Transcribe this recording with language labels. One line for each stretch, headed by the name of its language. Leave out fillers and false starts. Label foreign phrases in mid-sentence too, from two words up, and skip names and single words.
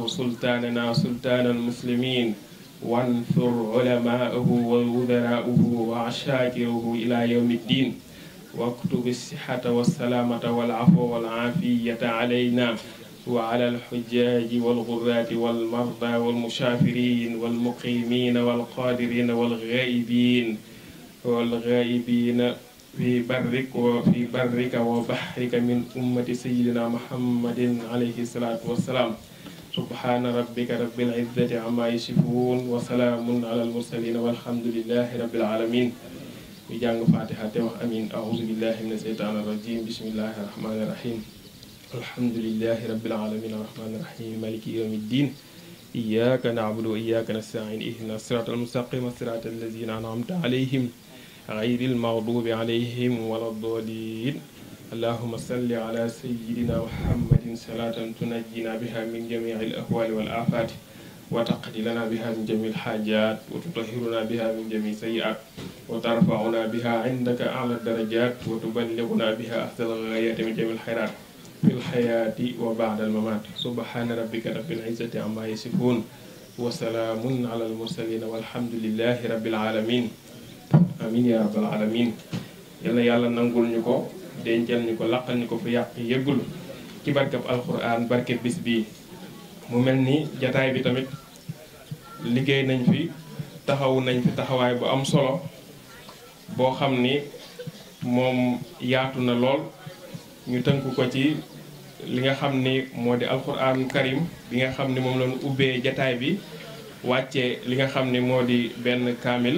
Arabic: سلطاننا سلطان المسلمين وانصر علماءه ووزراءه وعشاكره إلى يوم الدين واكتب الصحة والسلامة والعفو والعافية علينا وعلى الحجاج والغرات والمرضى والمسافرين والمقيمين والقادرين والغائبين في برك وبحرك من أمة سيدنا محمد عليه الصلاة والسلام سبحان ربك رب العزة عما يصفون وسلام على المرسلين والحمد لله رب العالمين
Wolof: ñu jàng fatiha te wax amin
Arabic: أعوذ بالله من الشيطان الرجيم بسم الله الرحمن الرحيم الحمد لله رب العالمين الرحمن الرحيم مالك يوم الدين إياك نعبد وإياك نستعين اهدنا الصراط المستقيم صراط الذين أنعمت عليهم غير المغضوب عليهم ولا الضالين اللهم صل على سيدنا محمد صلاة تنجينا بها من جميع الأهوال والآفات وتقضي لنا بها من جميع الحاجات وتطهرنا بها من جميع السيئات وترفعنا بها عندك أعلى الدرجات وتبلغنا بها أحسن الغايات من جميع الخيرات في الحياة وبعد الممات سبحان ربك رب العزة عما يصفون وسلام على المرسلين والحمد لله رب العالمين آمين يا رب العالمين
Wolof: yàlla yàlla nangul ñu ko dencal ñu ko laqal ñu ko fi yàq yëggul ci barkab alquran barkeb bis bi mu mel ni jataay bi tamit liggéey nañ fi taxaw nañ fi taxawaay bu am solo boo xam ni moom yaatu na lool ñu tënk ko ci li nga xam ni moo di
Arabic: القرآن الكريم
Wolof: bi nga xam ni moom lañu ubbee jataay bi wàccee li nga xam ni moo di benn kaamil